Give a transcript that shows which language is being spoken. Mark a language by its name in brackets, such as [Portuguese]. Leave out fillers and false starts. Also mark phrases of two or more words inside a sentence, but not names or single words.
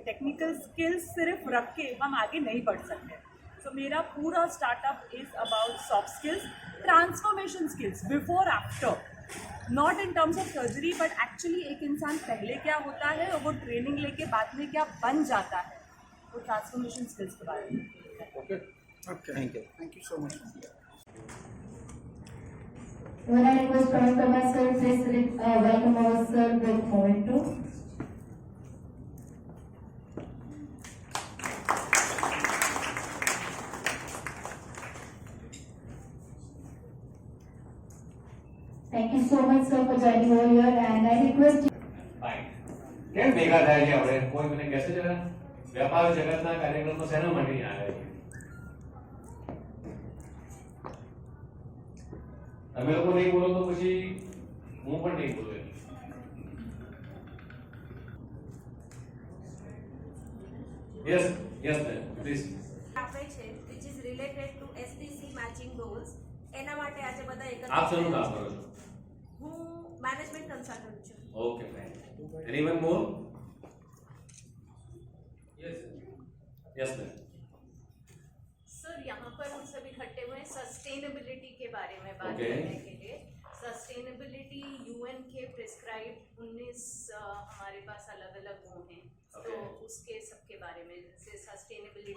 [English] technical skills [Hindi] सिर्फ रख के हम आगे नहीं बढ़ सकते। [English] सो [Hindi] मेरा पूरा स्टार्टअप [English] is about soft skills, transformation skills, before after. not in terms of surgery but actually [Hindi] एक इंसान पहले क्या होता है और वो ट्रेनिंग लेके बाद में क्या बन जाता है, वो [English] transformation skills [Hindi] के बारे में. [English] Okay. Thank you. Thank you so much. When I request Praveen Parmar sir, please welcome our sir with Momento. Thank you so much sir for joining over here, and I request [Gujarati] કેમ ભેગા થાય છે આપણે? કોઈ મને કહેશે જરા, વ્યાપાર જગતના કાર્યક્રમમાં શેના માટે આવે છે? તમે લોકો નહીં બોલો તો પછી હું પણ નહીં બોલું. [English] yes yes please. [Gujarati] આપે છે [English] which is related to SDC matching goals. [Gujarati] એના માટે આજે બધા એકત્ર આપ શેનું કામ કરો છો? હું [English] management consultant [Gujarati] છું. [English] okay fine. anyone more? yes yes ma'am. [Hindi] सर यहाँ पर हम सब इकट्ठे हुए हैं सस्टेनेबिलिटी के बारे में बात [English] Okay. [Hindi] करने के लिए. सस्टेनेबिलिटी यूएन के प्रिस्क्राइब 19 हमारे पास अलग अलग वो हैं, तो [English] Okay. [Hindi] उसके सबके बारे में जैसे सस्टेनेबिलिटी